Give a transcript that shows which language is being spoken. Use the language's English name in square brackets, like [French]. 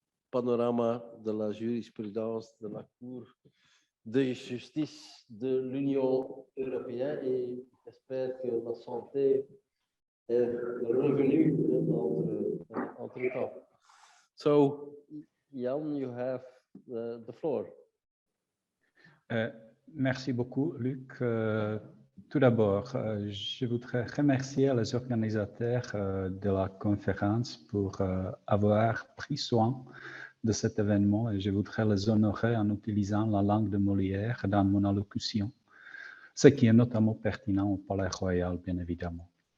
[French] panorama de la jurisprudence de la Cour de justice de l'Union européenne et j'espère que la santé est revenue entre temps. [English] So, Jan, you have the floor. [French] Merci beaucoup, Luc. Tout d'abord, je voudrais remercier les organisateurs de la conférence pour avoir pris soin de cet événement et je voudrais les honorer en utilisant la langue de Molière dans mon allocution, ce qui est notamment pertinent au Palais Royal, bien évidemment.